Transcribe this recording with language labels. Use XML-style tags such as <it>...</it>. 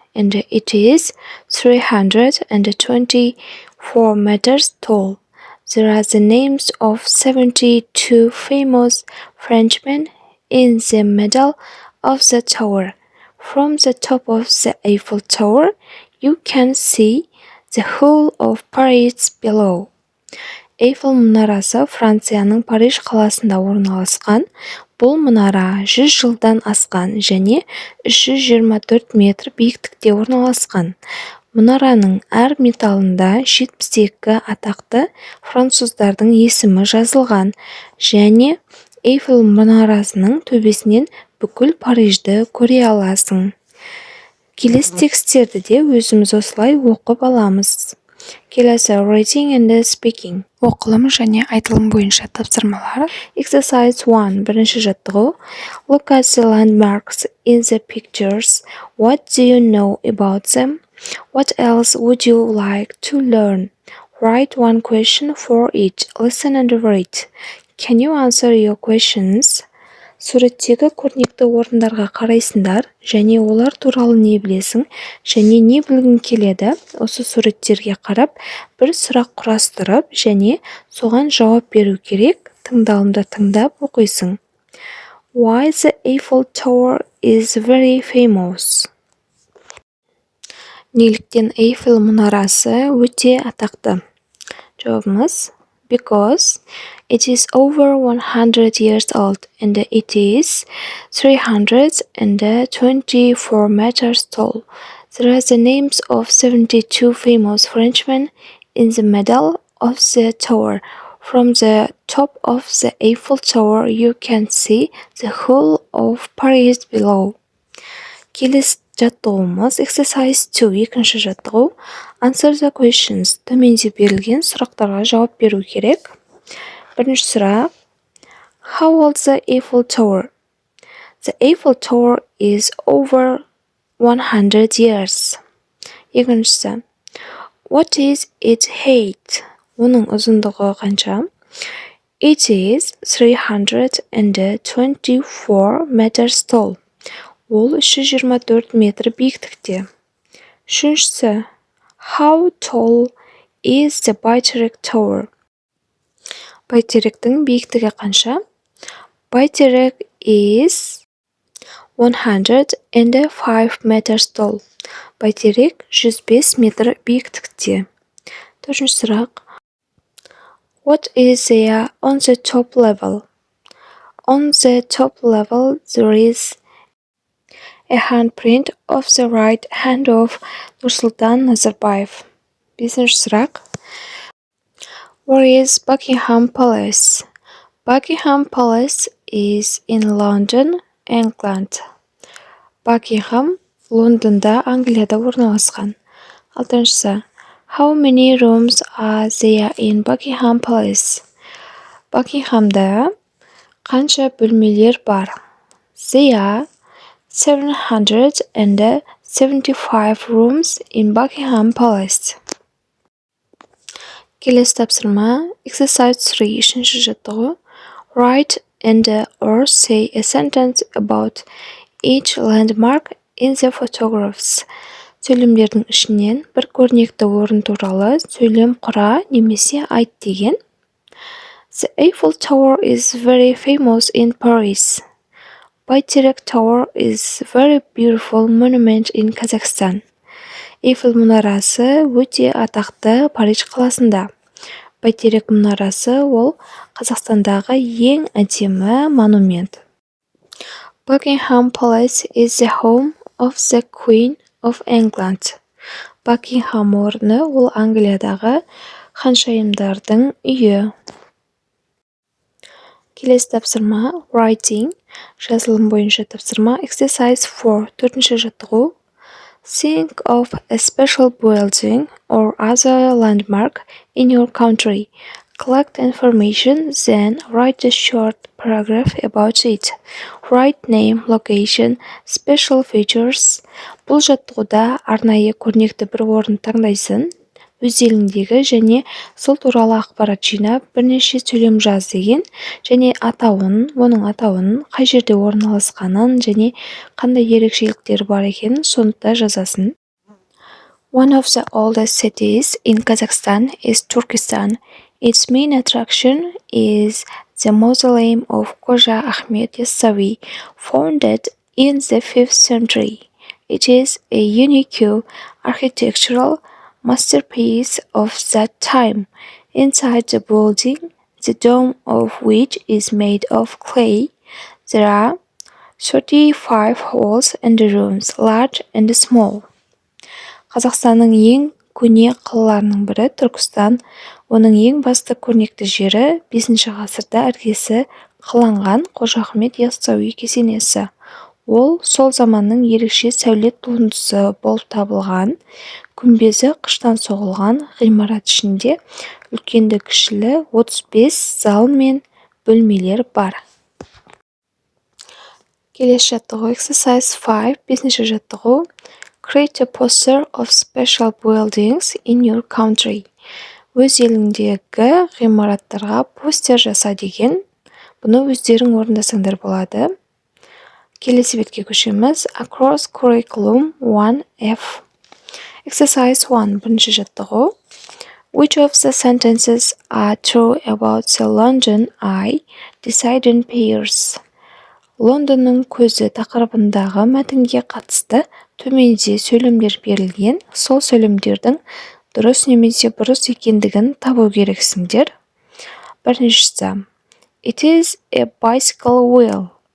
<en>And it is 324 meters tall. There are the names of 72 famous Frenchmen in the middle of the tower. From the top of the Eiffel Tower, you can see the whole of Paris below.</en> <kk>Эйфел мұнарасы Францияның Париж қаласында орналасқан. Бұл мұнара 100 жылдан асқан және 324 метр биіктікте орналасқан. Мұнараның әр металында 72 атақты француздардың есімі жазылған және Эйфел мұнарасының төбесінен бүкіл Парижді көре аласың. Келесі текстерді де өзіміз осылай оқып аламыз. Келесі</kk> <en>reading and speaking.</en> <kk>Оқылым және айтылым бойынша тапсырмалар.</kk> <en>Exercise 1.</en> <kk>Бірінші жаттығу.</kk> <en>Look at the landmarks in the pictures. What do you know about them? What else would you like to learn? Write one question for each. Listen and read. Can you answer your questions?</en> <kk>Суреттегі көрнекті орындарға қарайсыңдар және олар туралы не білесің және не білгің келеді. Осы суреттерге қарап, бір сұрақ құрастырып және соған жауап беру керек. Тыңдалымды тыңдап оқисың.</kk> <en>Why the Eiffel Tower is very famous?</en> <kk>Неліктен Эйфел мұнарасы өте атақты? Жауабымыз:</kk> <en>Because it is over 100 years old and it is 324 meters tall. There are the names of 72 famous Frenchmen in the middle of the tower. From the top of the Eiffel Tower, you can see the whole of Paris below.</en> <kk>Келесі жаттығуымыз</kk> <en>Exercise 2.</en> <kk>Екінші жаттығу.</kk> <en>Answer the questions.</en> <kk>Төменде берілген сұрақтарға жауап беру керек. Бірінші сұрақ.</kk> <en>How old is the Eiffel Tower? The Eiffel Tower is over 100 years.</en> <kk>Екіншісі.</kk> <en>What is its height?</en> <kk>Оның ұзындығы қанша?</kk> <en>It is 324 meters tall.</en> <kk>Ол 324 метр биіктікте. Үшіншісі.</kk> <en>How tall is the Shatyr Tower?</en> <kk>Бәйтеректің биіктігі қанша?</kk> <en>Shatyr is 105 meters tall.</en> <kk>Бәйтерек 105 метр биіктікте. Төртінші сұрақ.</kk> <en>What is there on the top level? On the top level there is a handprint of the right hand of Nursultan Nazarbayev.</en> <kk>Бесінші сұрақ.</kk> <en>Where is Buckingham Palace? Buckingham Palace is in London, England.</en> <kk>Buckingham Лондонда, Англияда орналасқан. Алтыншысы.</kk> <en>How many rooms are there in Buckingham Palace?</en> <kk>Buckinghamда қанша бөлмелер бар?</kk> <en>There are 775 rooms in Buckingham Palace.</en> <kk>Келесі тапсырма.</kk> <en>Exercise 3.</en> <kk>Үшінші жаттығу.</kk> <en>Write and or say a sentence about each landmark in the photographs.</en> <kk>Сөйлемдердің ішінен бір көрнекті орын туралы сөйлем құра немесе айт деген.</kk> <en>The Eiffel Tower is very famous in Paris. Baiterek Tower is very beautiful monument in Kazakhstan.</en> <kk>Эйфел мұнарасы өте атақты Париж қаласында. Бәйтерек мұнарасы ол Қазақстандағы ең әдемі монумент.</kk> <en>Buckingham Palace is the home of the Queen of England.</en> <kk>Buckingham орны ол Англиядағы ханшайымдардың үйі. Келесі тапсырма writing. Жазылым бойынша тапсырма</kk> <en>Exercise 4.</en> <kk>Төртінші жаттығу.</kk> <en>Think of a special building or other landmark in your country. Collect information, then write a short paragraph about it. Write name, location, special features.</en> <kk>Бұл жаттығуда арнайы көрнекті бір орын таңдайсың. Өз еліңдегі және сол туралы ақпарат жинап, бірнеше сөйлем жаз деген, және оның атауын, қай жерде орналасқанын және қандай ерекшеліктері бар екенін сонда жазасын.</kk> <en>One of the oldest cities in Kazakhstan is Turkestan. Its main attraction is the mausoleum of Qoja Ahmed Yassauи, founded in the 5th century. It is a unique architectural masterpiece of that time. Inside the building, the dome of which is made of clay, there are 35 halls and rooms, large and small.</en> <kk>Қазақстанның ең көне қалаларының бірі Түркістан. Оның ең басты көрнекті жері 5 ғасырда іргесі қаланған Қожа Ахмет Яссауи кесенесі. Ол сол заманның ерекше сәулет туындысы болып табылған, күмбезі қыштан соғылған ғимарат ішінде үлкенді кішілі 35 зал мен бөлмелер бар. Келесі жаттығу exercise 5, 5-ші жаттығу.</kk> <en>Create a poster of special buildings in your country.</en> <kk>Өз еліңдегі ғимараттарға постер жаса деген. Бұны өздерің орындасаңдар болады. Келесі бетке көшеміз.</kk> <en>Across curriculum 1F. Exercise 1,</en> <kk>1-ші жаттығу.</kk> <en>Which of the sentences are true about the London Eye? Decide in pairs.</en> <kk>Лондонның көзі тақырыбындағы мәтінге қатысты төменде сөйлемдер берілген, сол сөйлемдердің дұрыс немесе бұрыс екендігін табу керексіңдер. Біріншісі.</kk> <en>It is a bicycle wheel.</en>